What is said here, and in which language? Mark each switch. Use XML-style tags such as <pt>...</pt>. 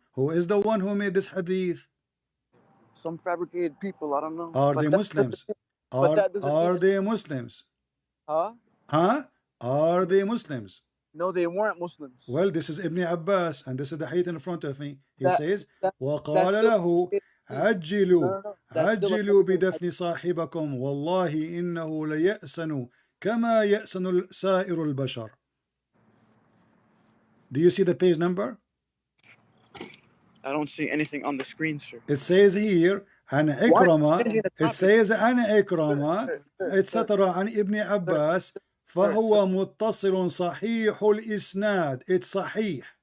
<en>Who is the one who made this hadith? Some fabricated people, I don't know. Are they Muslims? Are they Muslims? Huh? Are they Muslims? No, they weren't Muslims. Well, this is Ibn Abbas, and this is the hadith in front of me. He says,</en> <ar>وَقَالَ لَهُ عَجِّلُوا بِدَفْنِ صَاحِبَكُمْ وَاللَّهِ إِنَّهُ لَيَأْسَنُ كَمَا يَأْسَنُ سَائِرُ الْبَشَرِ.</ar> <en>Do you see the page number? I don't see anything on the screen, sir. It says here,</en> <ar>عن إكرمة.</ar> <en>It says عن إكرمة, etc. عن Ibn Abbas.</en> <ar>فهو متصل صحيح الإسناد.</ar> <en>It's</en> <ar>صحيح.</ar>